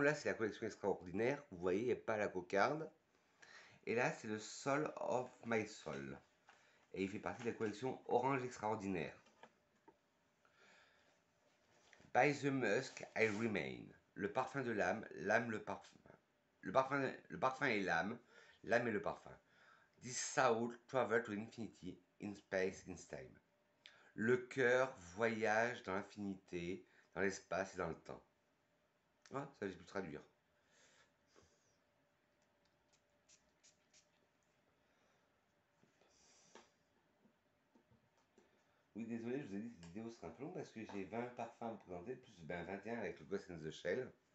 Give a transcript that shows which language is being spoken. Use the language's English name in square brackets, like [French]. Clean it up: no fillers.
[French] Là, c'est la collection extraordinaire. Vous voyez, il n'y a pas la cocarde. Et là, c'est le Soul of My Soul. Et il fait partie de la collection Orange Extraordinaire. [English] By the Musk, I Remain. [French] Le parfum de l'âme, l'âme le parfum. Le parfum est l'âme est le parfum. [English] This soul travel to infinity, in space, in time. [French] Le cœur voyage dans l'infinité, dans l'espace et dans le temps. Ah, ça j'ai pu traduire. Oui, désolé, je vous ai dit que cette vidéo sera un peu longue parce que j'ai 20 parfums à vous présenter, plus 21 avec le Ghost in the Shell.